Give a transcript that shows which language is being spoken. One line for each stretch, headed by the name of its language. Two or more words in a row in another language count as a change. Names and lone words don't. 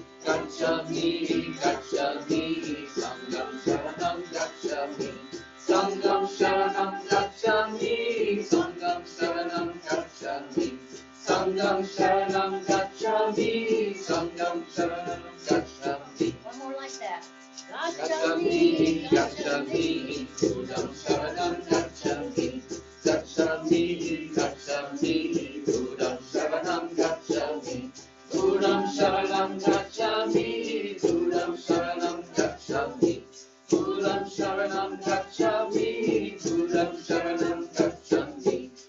Pali: Gacchami, Gacchami, Sangham Saranam Gacchami, Sangham Saranam Gacchami, Sangham Saranam Gacchami, Sangham Saranam Gacchami, Sangham Saranam Gacchami.
English: One more like that.
Pali: Gacchami, Gacchami, Buddham Saranam Gacchami, Gacchami, Gacchami, Buddham Saranam Gacchami, Buddham Saranam Gacchami, Buddham Saranam Gacchami, Buddham Saranam Gacchami, Buddham Saranam Gacchami,